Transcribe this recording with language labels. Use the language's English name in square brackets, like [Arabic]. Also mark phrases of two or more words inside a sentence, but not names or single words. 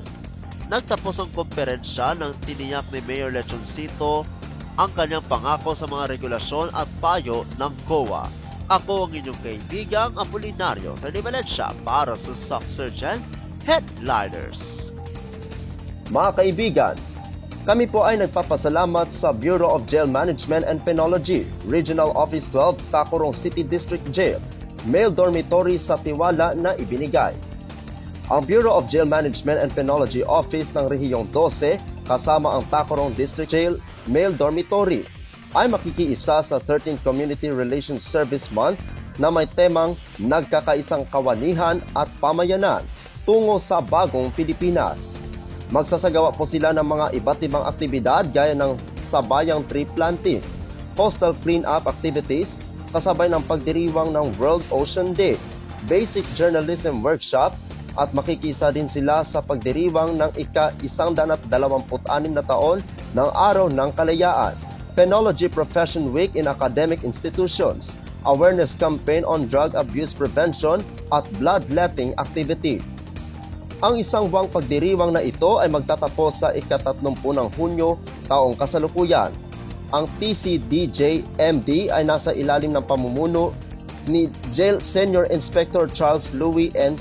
[Filipino] Nagtapos ang komperensya ng tiniyak ni Mayor Lechoncito ang kanyang pangako sa mga regulasyon at payo ng COA. Ako ang inyong kaibigang Apolinario Valencia para sa Soxurgen Headliners. Mga kaibigan, kami po ay nagpapasalamat sa Bureau of Jail Management and Penology, Regional Office 12, Tacurong City District Jail, male dormitory sa tiwala na ibinigay. Ang Bureau of Jail Management and Penology Office ng Rehiyong 12 kasama ang Tacurong District Jail Male Dormitory ay makikiisa sa 13th Community Relations Service Month na may temang Nagkakaisang Kawanihan at Pamayanan tungo sa Bagong Pilipinas. Magsasagawa po sila ng mga iba't ibang aktibidad gaya ng sabayang [English] tree planting, coastal clean-up activities, [Filipino] kasabay ng pagdiriwang ng World Ocean Day, [English] basic journalism workshop, [Filipino] at makikisa din sila sa pagdiriwang ng ika-126 na taon ng Araw ng Kalayaan, Penology Profession Week in Academic Institutions, Awareness Campaign on Drug Abuse Prevention, at Bloodletting Activity. Ang isang buwang pagdiriwang na ito ay magtatapos sa ika-30 ng Hunyo taong kasalukuyan. Ang TCDJ-MD ay nasa ilalim ng pamumuno ni Jail Senior Inspector Charles Louis N.